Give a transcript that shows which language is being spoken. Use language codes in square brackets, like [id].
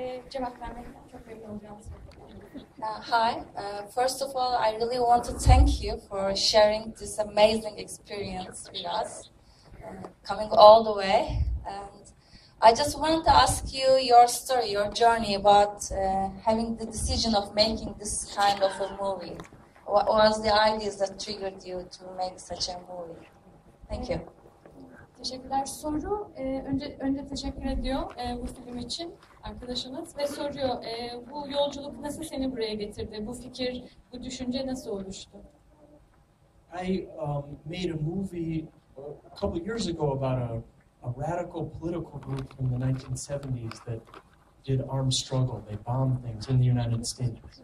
[tr] cevap vermekten çok memnun olacağımı söylüyorum. [en] Hi, first of all, I really want to thank you for sharing this amazing experience with us, coming all the way. And I just wanted to ask you your story, your journey about having the decision of making this kind of a movie. What was the ideas that triggered you to make such a movie? Thank you. [tr] Teşekkürler. Soru, önce teşekkür ediyor bu film için arkadaşımız ve soruyor, bu yolculuk nasıl seni buraya getirdi? Bu fikir, bu düşünce nasıl oluştu? [en] I made a movie a couple years ago about a radical political group from the 1970s that did armed struggle. They bombed things in the United States.